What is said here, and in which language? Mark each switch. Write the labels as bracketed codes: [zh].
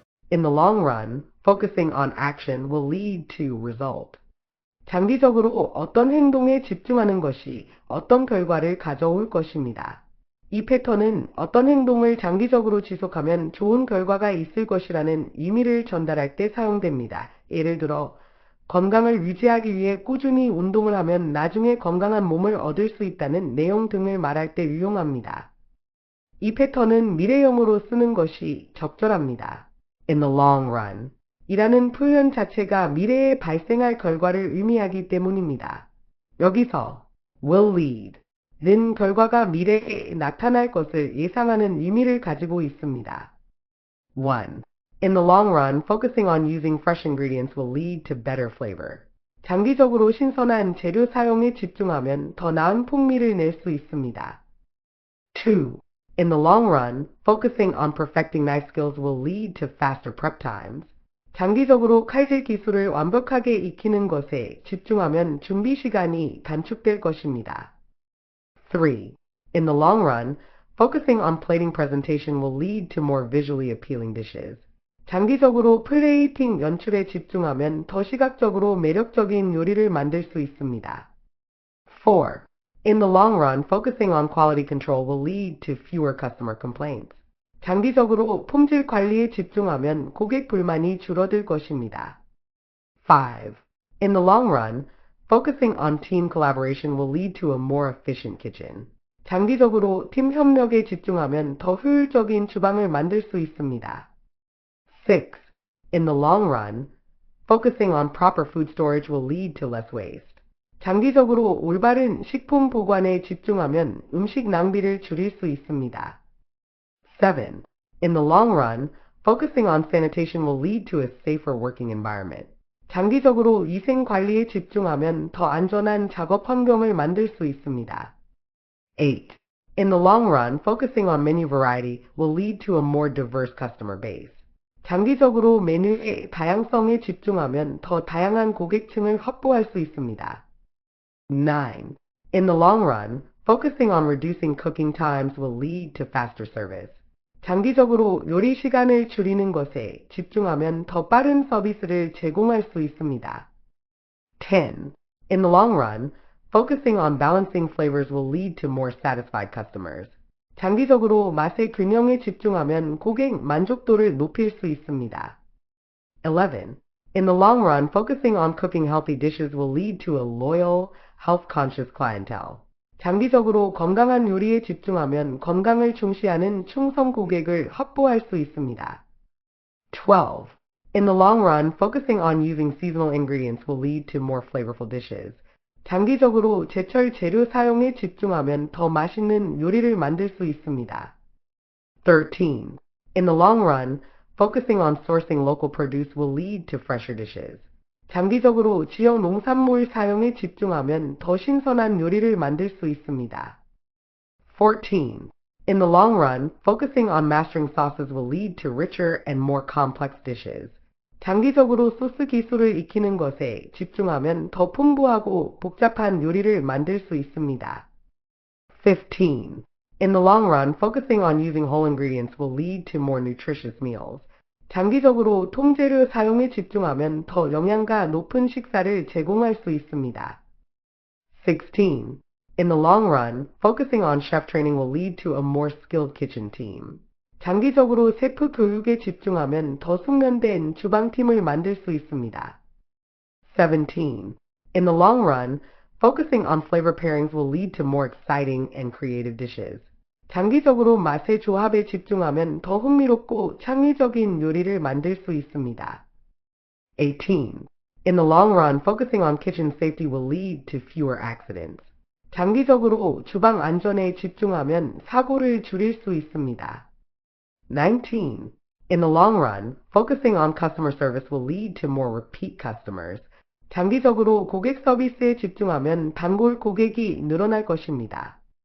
[en] In the long run, focusing on action will lead to result. [ko] 장기적으로 어떤 행동에 집중하는 것이 어떤 결과를 가져올 것입니다. 이 패턴은 어떤 행동을 장기적으로 지속하면 좋은 결과가 있을 것이라는 의미를 전달할 때 사용됩니다. 예를 들어, 건강을 유지하기 위해 꾸준히 운동을 하면 나중에 건강한 몸을 얻을 수 있다는 내용 등을 말할 때 유용합니다. 이 패턴은 미래형으로 쓰는 것이 적절합니다. [en] In the long run [ko] 이라는 표현 자체가 미래에 발생할 결과를 의미하기 때문입니다. 여기서 [en] will lead [ko] 는 결과가 미래에 나타날 것을 예상하는 의미를 가지고 있습니다. 1. [en] In the long run, focusing on using fresh ingredients will lead to better flavor. [ko] 장기적으로 신선한 재료 사용에 집중하면 더 나은 풍미를 낼 수 있습니다. 2. [en] In the long run, focusing on perfecting knife skills will lead to faster prep times. [ko] 장기적으로 칼질 기술을 완벽하게 익히는 것에 집중하면 준비 시간이 단축될 것입니다. 3. [en] In the long run, focusing on plating presentation will lead to more visually appealing dishes. [ko] 장기적으로 플레이팅 연출에 집중하면 더 시각적으로 매력적인 요리를 만들 수 있습니다. 4. [en] In the long run, focusing on quality control will lead to fewer customer complaints. [ko] 장기적으로 품질 관리에 집중하면 고객 불만이 줄어들 것입니다. 5. [en] In the long run, focusing on team collaboration will lead to a more efficient kitchen. [ko] 장기적으로 팀 협력에 집중하면 더 효율적인 주방을 만들 수 있습니다. 6. [en] In the long run, focusing on proper food storage will lead to less waste. [ko] 장기적으로 올바른 식품 보관에 집중하면 음식 낭비를 줄일 수 있습니다. 7. [en] In the long run, focusing on sanitation will lead to a safer working environment. [ko] 장기적으로 위생 관리에 집중하면 더 안전한 작업 환경을 만들 수 있습니다. 8. [en] In the long run, focusing on menu variety will lead to a more diverse customer base. [ko] 장기적으로 메뉴의 다양성에 집중하면 더 다양한 고객층을 확보할 수 있습니다. 9. [en] In the long run, focusing on reducing cooking times will lead to faster service. [ko] 장기적으로 요리 시간을 줄이는 것에 집중하면 더 빠른 서비스를 제공할 수 있습니다. 10. [en] In the long run, focusing on balancing flavors will lead to more satisfied customers. [ko] 장기적으로 맛의 균형에 집중하면 고객 만족도를 높일 수 있습니다. 11. [en] In the long run, focusing on cooking healthy dishes will lead to a loyal, health-conscious clientele. [ko] 장기적으로 건강한 요리에 집중하면 건강을 중시하는 충성 고객을 확보할 수 있습니다. 12. [en] In the long run, focusing on using seasonal ingredients will lead to more flavorful dishes. [ko] 장기적으로 제철 재료 사용에 집중하면 더 맛있는 요리를 만들 수 있습니다. 13. [en] In the long run, focusing on sourcing local produce will lead to fresher dishes. [ko] 장기적으로 지역 농산물 사용에 집중하면 더 신선한 요리를 만들 수 있습니다. 14. [en] In the long run, focusing on mastering sauces will lead to richer and more complex dishes. [ko] 장기적으로 소스 기술을 익히는 것에 집중하면 더 풍부하고 복잡한 요리를 만들 수 있습니다. 15. [en] In the long run, focusing on using whole ingredients will lead to more nutritious meals. [ko] 장기적으로 통재료 사용에 집중하면 더 영양가 높은 식사를 제공할 수 있습니다. 16. [en] In the long run, focusing on chef training will lead to a more skilled kitchen team. [ko] 장기적으로 셰프 교육에 집중하면 더 숙련된 주방팀을 만들 수 있습니다. 17. [en] In the long run, focusing on flavor pairings will lead to more exciting and creative dishes. [ko] 장기적으로 맛의 조합에 집중하면 더 흥미롭고 창의적인 요리를 만들 수 있습니다. 18. [en] In the long run, focusing on kitchen safety will lead to fewer accidents. [ko] 장기적으로 주방 안전에 집중하면 사고를 줄일 수 있습니다. 19. [en] In the long run, focusing on customer service will lead to more repeat customers. [ko] 장기적으로 고객 서비스에 집중하면 단골 고객이 늘어날 것입니다.